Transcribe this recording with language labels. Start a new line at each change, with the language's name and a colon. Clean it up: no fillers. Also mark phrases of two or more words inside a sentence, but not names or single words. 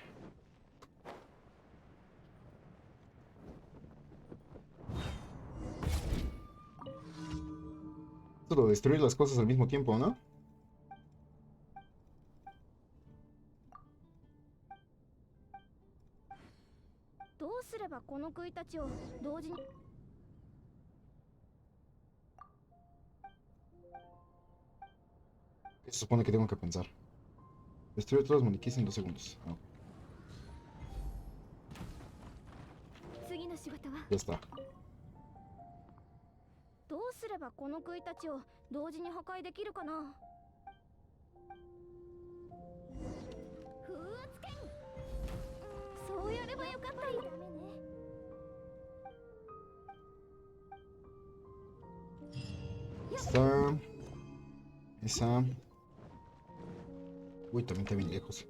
Spanish: Solo destruir las cosas al mismo tiempo, ¿no?
Japanese: どうすればこの杭たちを同時に
Spanish: Se supone que tengo que pensar. Destruir todos los maniquíes en 2 segundos. Ah,
Japanese: 次の仕事は
Spanish: ya está.
Japanese: どうすればこの杭たちを同時に破壊できるかな。風圧剣、そうやればよかったよ。ダメね。
Spanish: Está. Esa. Uy, también está bien lejos.